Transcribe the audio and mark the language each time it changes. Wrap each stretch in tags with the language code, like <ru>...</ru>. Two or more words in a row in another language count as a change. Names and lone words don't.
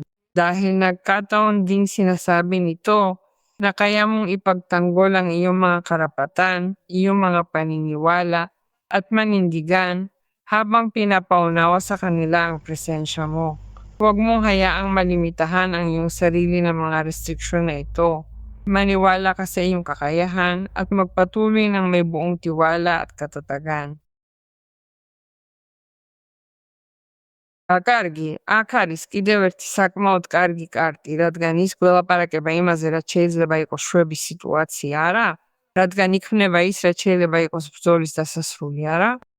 <tl>Dahil nagkataon ding sinasabi nito na kaya mong ipagtanggol ang iyong mga karapatan, iyong mga paniniwala at manindigan habang pinapaunawa sa kanila ang presensya mo. Huwag mong hayaang malimitahan ang iyong sarili ng mga restriksyon na ito. Maniwala ka sa iyong kakayahan at magpatuloy ng may buong tiwala at katatagan.</tl> <ka>კარგი, აქ არის კიდევ ერთი საკმაოდ კარგი კარტი, რადგან ის გველაპარაკება იმაზე, რაც შეიძლება იყოს შვების სიტუაცია, არა? რადგან იქმნება ის, რაც შეიძლება იყოს ბრძოლის დასასრული, არა?</ka>